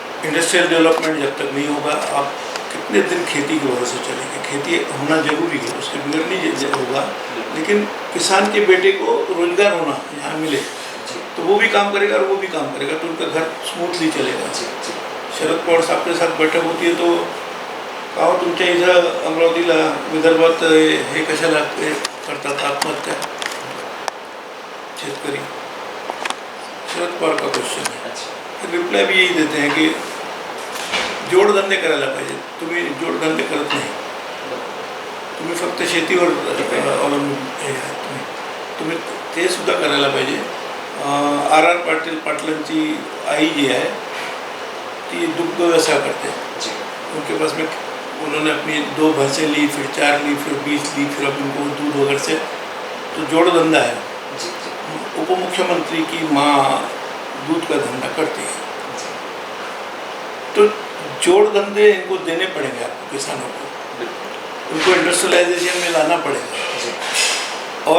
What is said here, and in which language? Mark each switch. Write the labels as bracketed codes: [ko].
[hi] Industrial development जब तक नहीं होगा, आप कितने दिन खेती की वजह से चलेंगे? खेती होना जरूरी है, उसके बिगड़ नहीं होगा, लेकिन किसान के बेटे को रोजगार होना यहाँ मिले तो वो भी काम करेगा और वो भी काम करेगा तो उनका घर स्मूथली चलेगा। [mr] शरद पवार साहब के साथ बैठक होती है तो कहा तुमच्या इथं अमरावतीला विदर्भात हे कशाला करतात आत्महत्या शेतकरी? शरद पवार का क्वेश्चन है। रिप्लाय भी यही देते हैं कि जोडधंदे करायला पाहिजे, तुम्ही जोडधंदे करत नाही, तुम्ही फक्त शेतीवर अवलंबून तुम्ही ते सुद्धा करायला पाहिजे। [hi] RR पाटलांची आई जी है ती दुग्ध व्यवसाय करते हैं, उनके पास में उन्होंने अपनी 2 भैंसें ली, फिर 4 ली, फिर 20 ली, फिर अब उनको दूध वगैरह से तो जोड़ धंधा है। उप मुख्यमंत्री की माँ दूध का धंधा करती है, तो जोड़ धंधे इनको देने पड़ेंगे आपको, किसानों को, उनको इंडस्ट्रियलाइजेशन में लाना पड़ेगा।